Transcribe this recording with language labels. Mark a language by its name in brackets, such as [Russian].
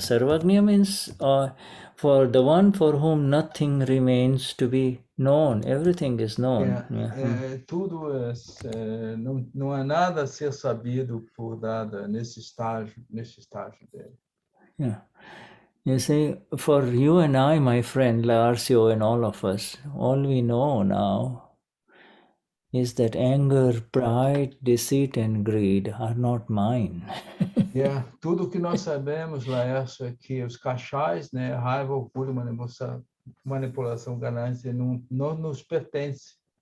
[English] Sarvagnya means for the one for whom nothing remains to be known, everything is known. [Portuguese] Tudo não há nada a ser sabido por Dada nesse estágio dele. [English] You see, for you and I, my friend Larsio, and all of us, all we know now is that anger, pride, deceit, and greed are not mine. [Portuguese] Tudo que nós sabemos, Laércio, é que os cachais, né, raiva, orgulho, manipulação, ganância, não nos pertence.